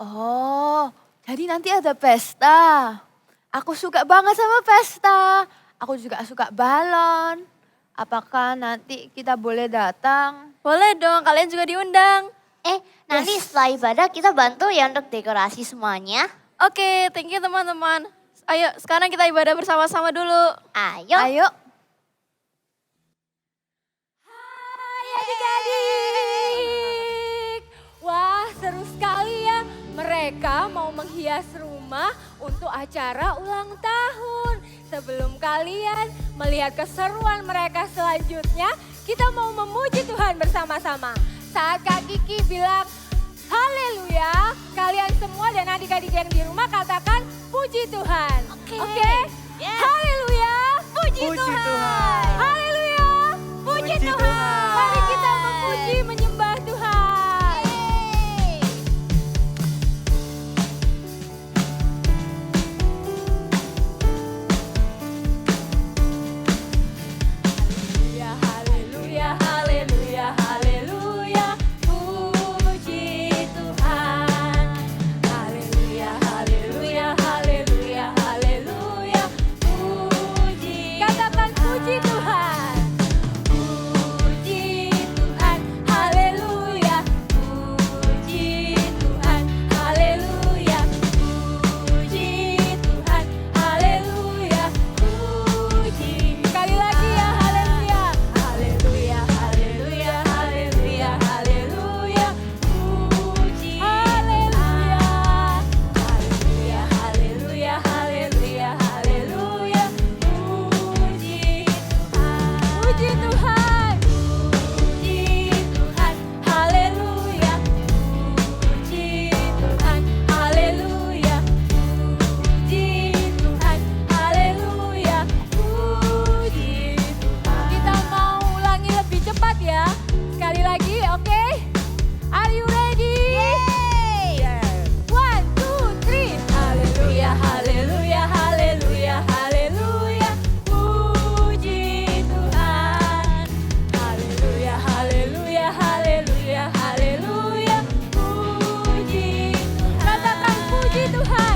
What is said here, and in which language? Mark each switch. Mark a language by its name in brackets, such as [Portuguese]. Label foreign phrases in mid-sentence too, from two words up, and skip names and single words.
[Indonesian] Oh, jadi nanti ada pesta. Aku suka banget sama pesta. Aku juga suka balon. Apakah nanti kita boleh datang? Boleh dong, kalian juga diundang. Nanti setelah ibadah kita bantu ya untuk dekorasi semuanya. Oke, [English] thank you [Indonesian] teman-teman. Ayo, sekarang kita ibadah bersama-sama dulu. Ayo. Ayo. Hai adik-adik. Wah, seru sekali ya. Mereka mau menghias rumah untuk acara ulang tahun. Sebelum kalian melihat keseruan mereka selanjutnya, kita mau memuji Tuhan bersama-sama. Saat Kak Kiki bilang haleluya, kalian semua dan adik-adik yang di rumah katakan puji Tuhan. Oke? Yes. Haleluya, puji Tuhan. Haleluya, puji Tuhan. Mari kita memuji, menyembah Tuhan. Haleluya, haleluya, haleluya, puji Tuhan. Haleluya, haleluya, haleluya, haleluya, puji. Katakan puji Tuhan. Puji Tuhan, haleluya, puji Tuhan, haleluya, puji Tuhan, haleluya, puji. Sekali lagi ya, haleluya, haleluya, haleluya, haleluya, haleluya, puji. Haleluya, haleluya, haleluya, haleluya, haleluya, puji Tuhan. Puji Tuhan, puji Tuhan, haleluya, puji Tuhan, haleluya, puji Tuhan, haleluya, puji Tuhan. Kita mau ulangi lebih cepat ya. Sekali lagi, oke? [English] Are you ready? One, two, three. [Indonesian] Haleluya, haleluya, haleluya, haleluya, puji Tuhan. Haleluya, haleluya, haleluya, haleluya, puji Tuhan. Katakan puji Tuhan.